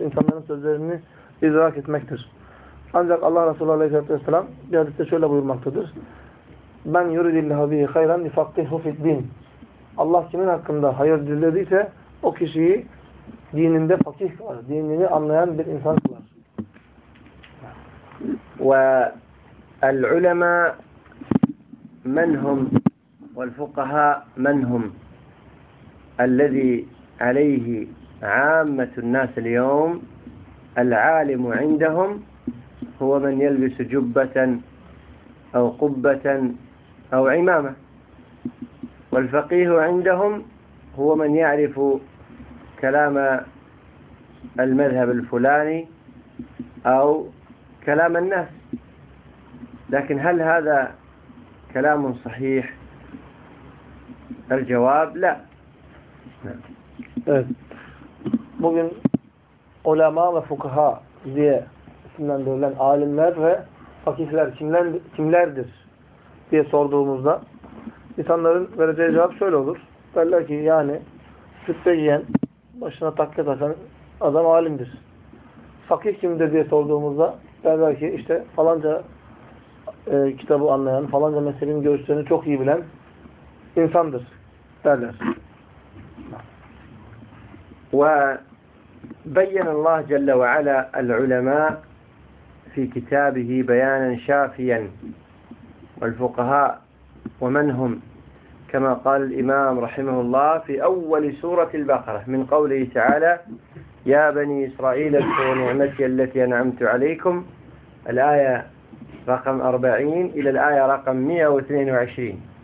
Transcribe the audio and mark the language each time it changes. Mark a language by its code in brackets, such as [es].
[tr] İnsanların sözlerini idrak etmektir. Ancak Allah Resulü Aleyhisselatü Vesselam bir hadiste şöyle buyurmaktadır. [ar] Ben yuridillahu bihi hayran yufakkihu fiddin. [tr] Allah kimin hakkında hayır dilediyse o kişiyi dininde fakih kılar. Dinini anlayan bir insan kılar. [ar] وَالْعُلَمَا مَنْ هُمْ وَالْفُقَهَا مَنْ هُمْ الَّذِي عَلَيْهِ عَامَّةُ النَّاسِ الْيَوْمِ الْعَالِمُ عِنْدَهُمْ هُوَ مَنْ يَلْبِسُ جُبَّةً أَوْ قُبَّةً أَوْ عِمَامَةً والفقيه عندهم هو من يعرف كلام المذهب الفلاني أو كلام الناس لكن هل هذا كلام صحيح الجواب لا [tr] bugün ulema ve fukaha diye isimlendirilen alimler ve fakihler kimlerdir diye sorduğumuzda İnsanların vereceği cevap şöyle olur. Derler ki yani sütte yiyen, başına takke taşan adam alimdir. Fakih kimdir diye sorduğumuzda derler ki işte falanca kitabı anlayan, falanca meselenin görüşlerini çok iyi bilen insandır derler. [ar] Ve beyan Allah Celle ve Ala al-ulema fi kitabihi beyanen şafiyen vel-fukaha ve menhum كما قال الإمام رحمه الله في أول سورة البقرة من قوله تعالى يا بني إسرائيل اذكروا نعمتي التي أنعمت عليكم الآية رقم 40 إلى الآية رقم 122